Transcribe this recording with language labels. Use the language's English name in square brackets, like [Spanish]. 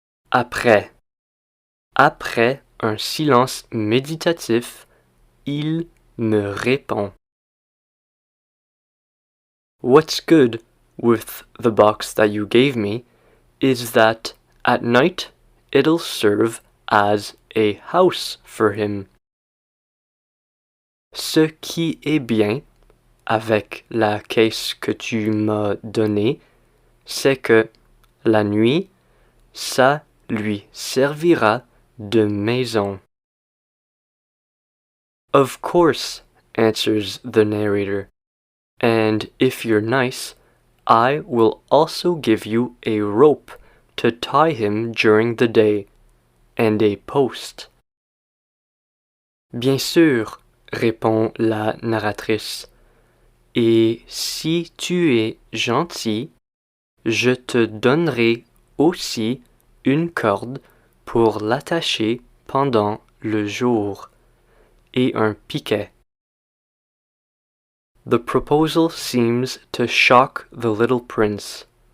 [French] Après. Après un silence méditatif, il me répond. [English] What's good with the box that you gave me is that at night it'll serve as a house for him. [French] Ce qui est bien avec la caisse que tu m'as donnée, c'est que la nuit, ça lui servira de maison. [English] Of course, answers the narrator, and if you're nice, I will also give you a rope to tie him during the day, and a post. [French] Bien sûr, répond la narratrice, et si tu es gentil, je te donnerai aussi une corde pour l'attacher pendant le jour et un piquet. [English] The proposal seems to shock the little prince.